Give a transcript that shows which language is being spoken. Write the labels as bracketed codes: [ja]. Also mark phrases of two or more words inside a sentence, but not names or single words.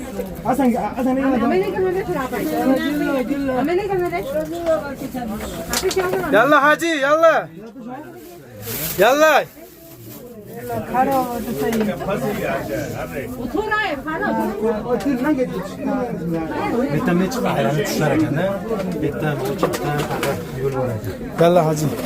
[hi] हमें नहीं करना फिर आप हमें नहीं करना [ar] يلا حاجي، يلا. يلا. [hi] थोड़ा है खाना [uz] Betdan ne chiqdi? Aylanib tushlar ekan-da. Betdan yo'l bor ekan. [ar] يلا حاجي.